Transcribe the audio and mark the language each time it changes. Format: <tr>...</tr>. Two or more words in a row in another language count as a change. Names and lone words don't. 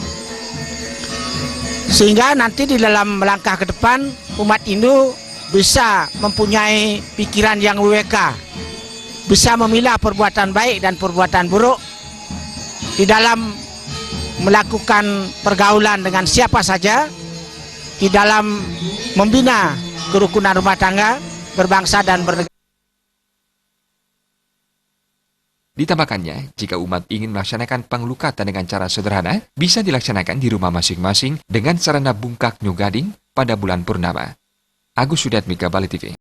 <id>Sehingga nanti di dalam melangkah ke depan, umat Hindu bisa mempunyai pikiran yang weweka, bisa memilah perbuatan baik dan perbuatan buruk di dalam melakukan pergaulan dengan siapa saja, di dalam membina kerukunan rumah tangga, berbangsa dan bernegara. Ditambahkannya, jika umat ingin melaksanakan pengelukatan dengan cara sederhana, bisa dilaksanakan di rumah masing-masing dengan sarana</id> <ban>bungkak nyugading</ban> <id>pada bulan purnama. Agus Sudatmika, Bali TV.</id>